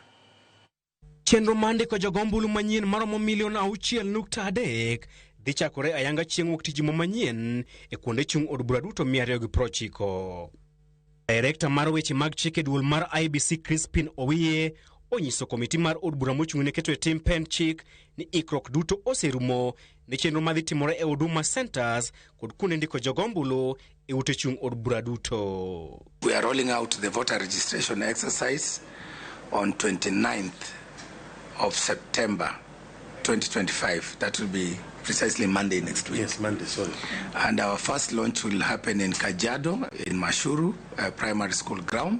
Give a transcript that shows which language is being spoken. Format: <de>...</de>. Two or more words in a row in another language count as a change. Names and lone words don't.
<luo>Chenro mar ndiko jogo ombulu manyien maromo milion 6.3 dhi chakore ayanga chieng' wuok tich juma manyien e kuonde chung' od bura duto 290. Director mar weche mag chike duol mar IBC Crispin Owiye onyiso komiti mar od bura mochung'ne keto e tim pen chik ni ikruok duto oserumo ne chenro madhi timore e Huduma Centers kod kuonde ndiko jogombulu e ute chung' od bura duto.</luo> <en>We are rolling out the voter registration exercise on 29th of September 2025. That will be precisely Monday next week. Yes, Monday, sorry. And our first launch will happen in Kajiado, in Mashuru, primary school ground.</en>